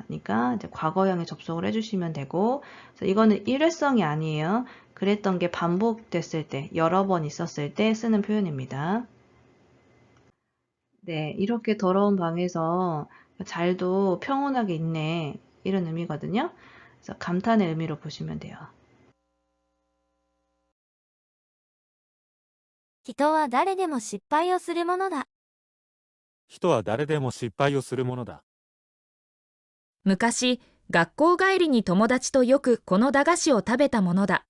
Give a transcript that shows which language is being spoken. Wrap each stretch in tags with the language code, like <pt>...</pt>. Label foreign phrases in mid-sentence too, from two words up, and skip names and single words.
<ko>그러니까 이제 과거형에 접속을 해주시면 되고, 그래서 이거는 일회성이 아니에요. 그랬던 게 반복됐을 때, 여러 번 있었을 때 쓰는 표현입니다. 네, 이렇게 더러운 방에서 잘도 평온하게 있네. 이런 의미거든요. 그래서 감탄의 의미로 보시면 돼요.</ko> <ja>人は誰でも失敗をするものだ。人は誰でも失敗をするものだ。昔、学校帰りに友達とよくこの駄菓子を食べたものだ。</ja>